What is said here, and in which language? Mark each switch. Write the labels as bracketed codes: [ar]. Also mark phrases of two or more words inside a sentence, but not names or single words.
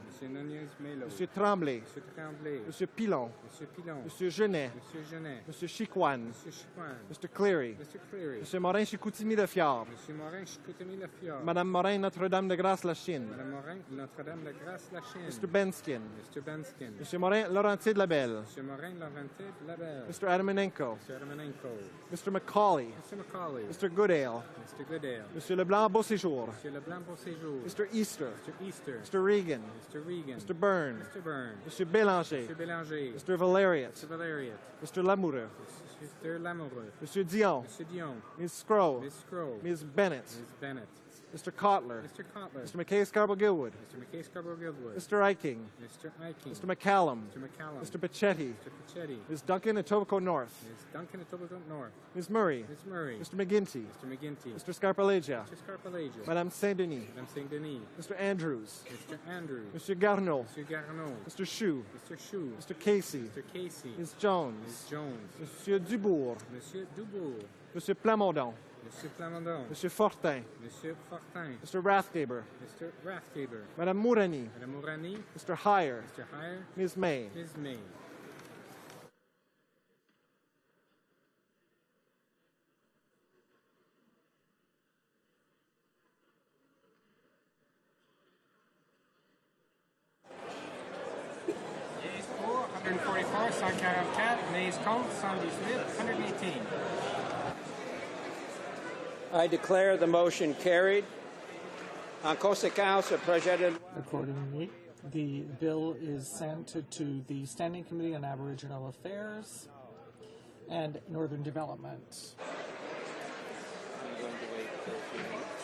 [fr] Monsieur Nunez Melo. Monsieur Tremblay. Monsieur Tremblay. Monsieur Pilon. Monsieur Pilon. Monsieur Genet. Monsieur Genet. Monsieur Chicoine. Monsieur Chicoine. [en] Mr. Cleary. [fr] Monsieur Cleary. Monsieur Morin Chicoutimi-Lefiard. Monsieur Morin Chicoutimi-Lefiard. Madame Morin Notre-Dame-de-Grâce-la-Chine. Madame Morin Notre-Dame-de-Grâce-la-Chine. [en] Mr. Benskin. Mr. Benskin. [fr] Monsieur Morin Laurentier-de-Labelle. Monsieur Morin Laurentier-de-Labelle. [en] Mr. Adamanenko. Mr. Adamanenko. Mr. Macaulay. Mr. Macaulay. Mr. Goodale. Mr. Goodale. [fr] Monsieur Leblanc Beauséjour. Monsieur Leblanc Beauséjour. [en] Mr. Easter. Mr. Easter. Mr. Regan. Mr. Regan. Mr. Byrne. Mr. Byrne. [fr] Monsieur Bélanger. [en] Mr. Bélanger. Mr. Valeriot. Mr. Valeriot. Mr. Lamoureux. Mr. Lamoureux. [fr] Monsieur Dion. Monsieur Dion. [en] Ms. Scrow. Miss Scroll. Ms. Bennett. Ms. Bennett. Mr. Kotler. Mr. Kotler. Mr. McKay Scarborough-Gilwood. Mr. McKay Scarborough-Gilwood. Mr. Eiking. Mr. Eiking. Mr. McCallum. Mr. McCallum. Mr. Pachetti. Mr. Pachetti. Ms. Duncan Etobicoke North. Ms. Duncan Etobicoke North. Ms. Murray. Ms. Murray. Mr. McGinty. Mr. McGinty. Mr. Scarpalagia. Mr. Scarpalagia. [fr] Madame Saint-Denis. Madame Saint-Denis. [en] Mr. Andrews. Mr. Andrews. [fr] Monsieur Garneau. Monsieur Garneau. [en] Mr. Chou. Mr. Chou. Mr. Casey. Mr. Casey. Ms. Jones. Ms. Jones. [fr] Monsieur Dubourg. Monsieur Dubourg. Monsieur Plamondon. Monsieur Plamondon. Monsieur Fortin. Monsieur Fortin. [en] Mr. Rathgaber. Mr. Rathgaber. [fr] Madame Mourani. Madame Mourani. [en] Mr. Heyer. Mr. Heyer. Ms. May. Ms. May. Yeas pour, 144, 144. Nays contre, 118, 118. I declare the motion carried. [fr] En conséquence, le projet de loi. [en] Accordingly, the bill is sent to the Standing Committee on Aboriginal Affairs and Northern Development. I'm going to wait for a few minutes.